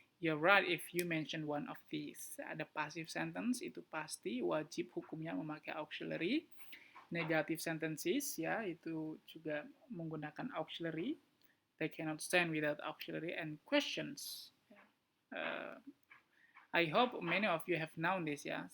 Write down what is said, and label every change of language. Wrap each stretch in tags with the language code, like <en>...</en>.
<en>You're right if you mention one of these.</en> <id>Ada passive sentence, itu pasti wajib hukumnya memakai auxiliary. Negative sentences, ya, itu juga menggunakan auxiliary.</id> <en>They cannot stand without auxiliary. And questions. I hope many of you have known this, ya.</en>